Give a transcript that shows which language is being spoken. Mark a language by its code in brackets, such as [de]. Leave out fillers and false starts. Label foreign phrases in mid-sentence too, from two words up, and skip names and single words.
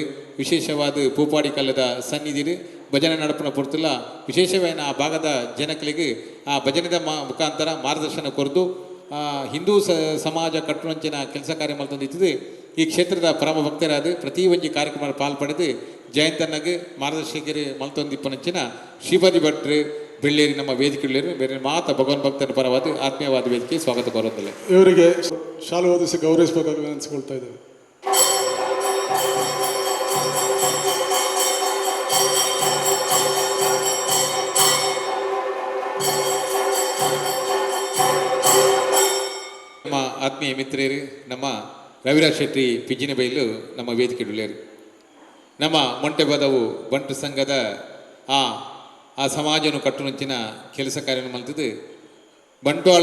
[tcy] ವಿಶೇಷವಾದ ಪೂಪಾಡಿ ಕಲ್ಲದ ಸನ್ನಿಧಿರು ಭಜನೆ ನಡಪನ ಪೊರ್ತಲ್ಲ ವಿಶೇಷವಾದ ಆ ಭಾಗದ ಜನಗಳಿಗೆ ಆ ಭಜನೆದ ಮುಖಾಂತರ ಮಾರ್ಗದರ್ಶನ ಕೊರದು ಹಿಂದೂ ಸಮಾಜ ಕಟ್ಟುವಂಚಿನ ಕೆಲಸ ಕಾರ್ಯ ಮಲ್ತಂದಿದ್ದು ಈ ಕ್ಷೇತ್ರದ ಪರಮ ಭಕ್ತರಾದ ಪ್ರತಿ ಒಂಜಿ ಕಾರ್ಯಕ್ರಮ ಪಾಲ್ಪಡೆದು ಜಯಂತನಗೆ ಮಾರ್ಗದರ್ಶಕರು ಮಲ್ತೊಂದಿಪ್ಪನಂಚಿನ ಶ್ರೀಪತಿ ಭಟ್ರು ಬೆಳ್ಳೇರಿ ನಮ್ಮ ವೇದಿಕೆಗಳೇರು ಬೇರೆ ಮಾತ ಭಗವಾನ್ ಭಕ್ತರ ಪರವಾದ ಆತ್ಮೀಯವಾದ ವೇದಿಕೆ [kn] ಸ್ವಾಗತ ಕೋರುತ್ತಲ್ಲ. ಇವರಿಗೆ ಶಾಲೆ ಓದಿಸಿ ಗೌರವಿಸಬೇಕಾಗಿ ವಿನಂತಿಸಿಕೊಳ್ತಾ ಇದ್ದೇವೆ. [tcy] ನಮ್ಮ ಆತ್ಮೀಯ ಮಿತ್ರರು ನಮ್ಮ ರವಿರಾಜ್ ಶೆಟ್ಟಿ ಪಿಜಿನ ಬೈಲು ನಮ್ಮ ವೇದಿಕೆಗಳೇರು ನಮ್ಮ ಮೊಂಟೆಬದವು ಬಂಟು ಸಂಘದ ಆ ಸಮಾಜವನ್ನು ಕಟ್ಟುನಂಚಿನ ಕೆಲಸ ಕಾರ್ಯವನ್ನು ಮಲ್ತದ್ದು ಬಂಟ್ವಾಳ